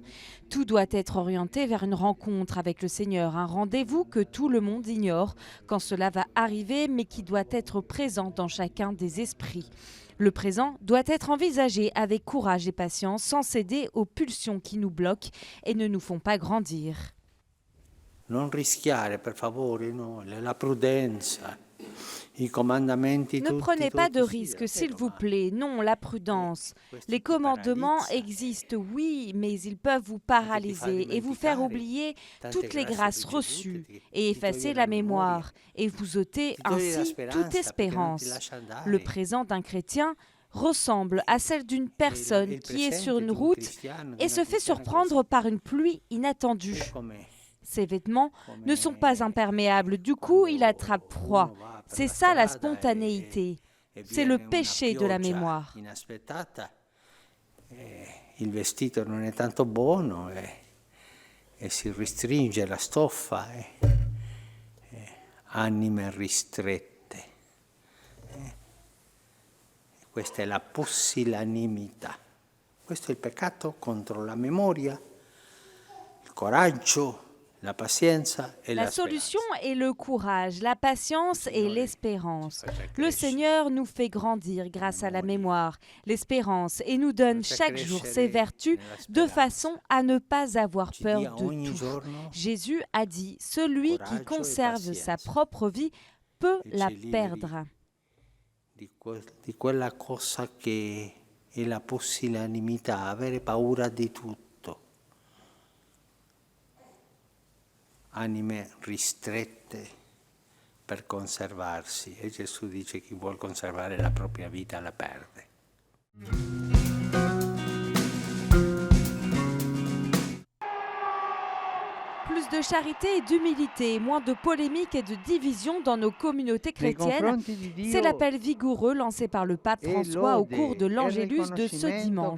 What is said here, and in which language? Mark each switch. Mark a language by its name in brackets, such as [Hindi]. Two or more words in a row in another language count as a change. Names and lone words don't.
[French] Tout doit être orienté vers une rencontre avec le Seigneur, un rendez-vous que tout le monde ignore quand cela va arriver, mais qui doit être présent dans chacun des esprits. Le présent doit être envisagé avec courage et patience, sans céder aux pulsions qui nous bloquent et ne nous font pas grandir. [Italian] Non rischiare, per favore, no, la prudenza. [French] Ne prenez pas de risques, s'il vous plaît. Non, la prudence. Les commandements existent, oui, mais ils peuvent vous paralyser et vous faire oublier toutes les grâces reçues et effacer la mémoire et vous ôter ainsi toute espérance. Le présent d'un chrétien ressemble à celle d'une personne qui est sur une route et se fait surprendre par une pluie inattendue. Ses vêtements ne sont pas imperméables, du coup il attrape froid. C'est ça la spontanéité, c'est le péché de la mémoire. [Italian] Il vestito non è tanto buono e si restringe la stoffa, anime ristrette. Questa è la pusilanimità. Questo è il peccato contro la memoria, il coraggio. [French] La solution est le courage, la patience et l'espérance. Le Seigneur nous fait grandir grâce à la mémoire, l'espérance et nous donne chaque jour ses vertus de façon à ne pas avoir peur de tout. Jésus a dit « Celui qui conserve sa propre vie peut la perdre ». [Italian] Di quella cosa che è la pusilanimità, avere paura di tutto. Anime ristrette per conservarsi e Gesù dice chi vuol conservare la propria vita la perde. [French] Plus de charité et d'humilité, moins de polémiques et de divisions dans nos communautés chrétiennes. C'est l'appel vigoureux lancé par le pape François au cours de l'Angélus de ce dimanche.